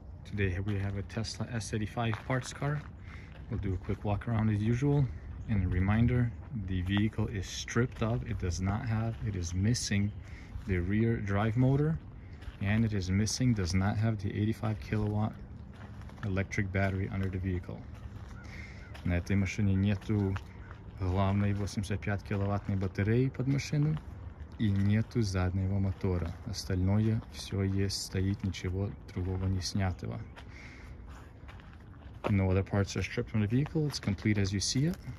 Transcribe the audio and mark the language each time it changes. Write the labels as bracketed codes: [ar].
[en] Today we have a Tesla S85 parts car. We'll do a quick walk around as usual. And a reminder, the vehicle is stripped of. It is missing the rear drive motor, and does not have the 85 kilowatt electric battery under the vehicle. [ru] На этой машине нету главной 85 киловаттной батареи под машину и нету заднего мотора. Остальное все есть, стоит, ничего другого не снятого. [en] No other parts are stripped from the vehicle. It's complete as you see it.